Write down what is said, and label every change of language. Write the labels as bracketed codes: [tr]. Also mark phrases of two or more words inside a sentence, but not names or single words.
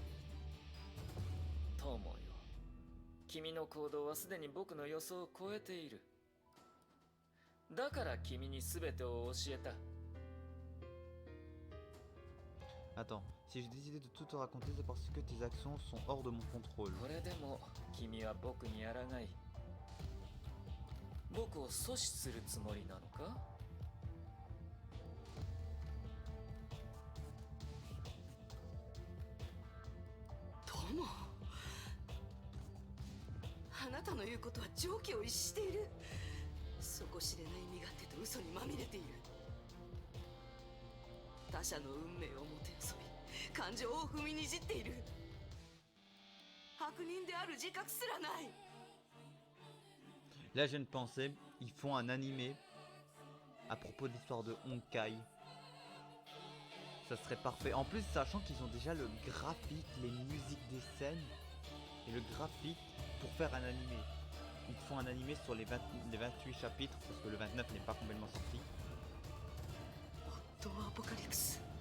[ja] 友よ、君の行動はすでに僕の予想を超えている。だから君に全てを教えた。 [fr] Attends, si j'ai décidé de tout te raconter, c'est parce que tes actions sont hors de mon contrôle. [ja] これでも君は僕に抗い、僕を阻止するつもりなのか？友、あなたの言うことは常軌を逸している。底知れない身勝手と嘘にまみれている。他者の運命をもてあそび、感情を踏みにじっている。悪人である自覚すらない。 [fr] Là, je viens de penser, ils font un animé à propos de l'histoire de Honkai. Ça serait parfait. En plus, sachant qu'ils ont déjà le graphique, les musiques des scènes et le graphique pour faire un animé. Ils font un animé sur les 28 chapitres parce que le 29 n'est pas complètement sorti. [ja] 夫はアポカリプス。